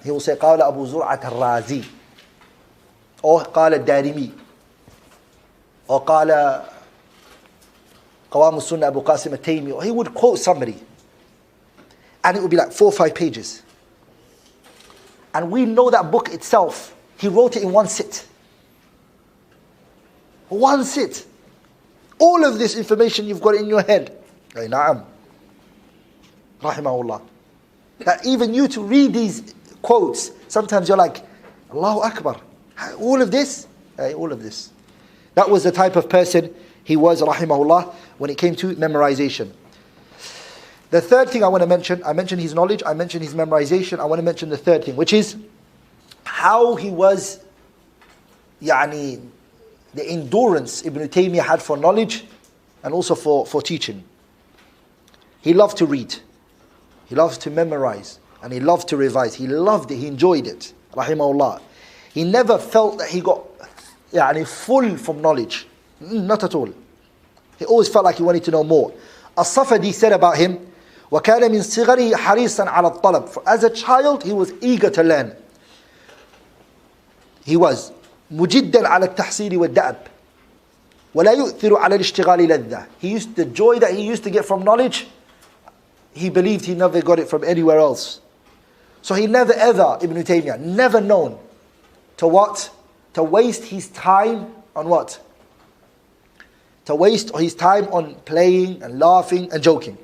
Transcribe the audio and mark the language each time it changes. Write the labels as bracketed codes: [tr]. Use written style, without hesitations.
[en] He will say, [ar] قال أبو زرعة الرازي, or قال الدارمي, or قال قوام السنة أبو قاسم التيمي, [en] or he would quote somebody. And it would be like 4 or 5 pages. And we know that book itself, he wrote it in one sit. One sit. All of this information you've got in your head. Ay, na'am. Rahimahullah. That even you to read these quotes, sometimes you're like, Allahu Akbar. All of this? All of this. That was the type of person he was, rahimahullah, when it came to memorization. The third thing I want to mention, I mentioned his knowledge, I mentioned his memorization, I want to mention the third thing, which is how he was, the endurance Ibn Taymiyyah had for knowledge and also for teaching. He loved to read, he loved to memorize, and he loved to revise. He loved it, he enjoyed it, rahimahullah. He never felt that he got full from knowledge. Not at all. He always felt like he wanted to know more. As-Safadi said about him, [ar] وَكَانَ مِنْ صِغَرِهِ حَرِيصًا عَلَى الطَّلَبِ. [en] As a child, he was eager to learn. He was [ar] مُجِدًّا عَلى التَّحْصِيلِ وَالدَّأَبِ وَلَا يُؤْثِرُ عَلى الْإِشْتِغَالِ لَذَّةِ. [en] The joy that he used to get from knowledge, he believed he never got it from anywhere else. So he never ever, Ibn Taymiyyah, never known to what? To waste his time on what? To waste his time on playing and laughing and joking.